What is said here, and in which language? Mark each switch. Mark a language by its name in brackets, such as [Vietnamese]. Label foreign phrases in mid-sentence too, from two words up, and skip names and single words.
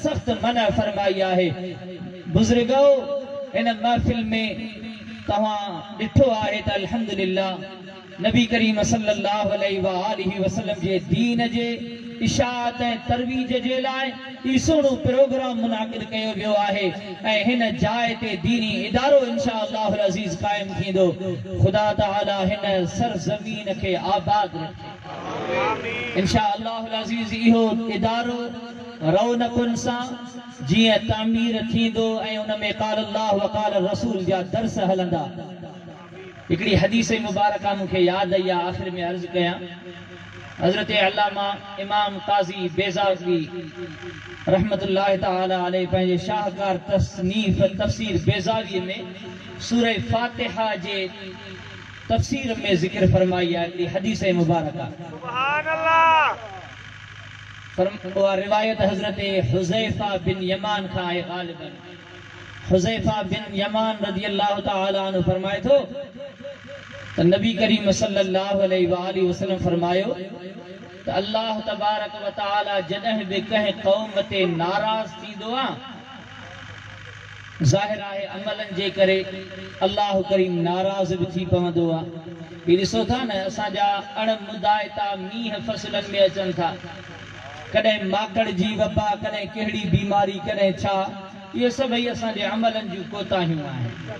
[Sindhi] सख़्त मना फरमाई आहे बुज़ुर्गो इन महफ़िल में तव्हां ॾिठो आहे त अल्हम्दुलिल्लाह नबी करीम [Arabic] صلى الله عليه وسلم [Sindhi] जे दीन जे इशाअत ऐं तरवीज जे लाइ ई सुहिणो प्रोग्राम मुनाक़िद कयो वियो आहे ऐं हिन जाइ ते दीनी इदारो इंशाअल्लाह अज़ीज़ क़ाइम थींदो ख़ुदा तआला हिन सरज़मीन खे आबाद रखे इंशाअल्लाह अज़ीज़ इहो इदारो रौनकुनि सां जीअं तामीर थींदो ऐं उन में क़ाल [Arabic] الله وقال رسول [Sindhi] जा दर्स हलंदा हिकिड़ी हदीस मुबारका मूंखे यादि आई आहे आख़िर में अर्ज़ कयां हज़रत अल्लामा इमाम काज़ी बेज़ावी [Arabic] رحمة الله تعالى عليه [Sindhi] पंहिंजे शाहकार तसनीफ़ तफ़सीर बेज़ावी में सूरह फातिहा जे तफ़सीर में ज़िक्र फरमाई आहे हिकिड़ी हदीस मुबारका [Arabic] سبحان الله [Sindhi] रिवायत हज़रत हुज़ैफ़ा बिन यमान का है गालिबन हुज़ैफ़ा बिन यमान [Arabic] رضي الله تعالى عنه [Sindhi] फरमाए थो तो नबी करीम [Arabic] صلى الله عليه وسلم [Sindhi] फरमायो तो [Arabic] الله تبارك وتعالى [Sindhi] जॾहिं बि कंहिं क़ौम ते नाराज़ थींदो आहे ज़ाहिर आहे अमलन जे करे अल्लाह करीम नाराज़ भी थी पवंदो आहे। ही ॾिसो था न असांजा अणमुदाइता मींहं फसलनि में अचनि था, कॾहिं माकड़ जी वबा, कॾहिं कहिड़ी बीमारी, कॾहिं छा, इहे सभई असांजे अमलनि जूं कोताहियूं आहिनि।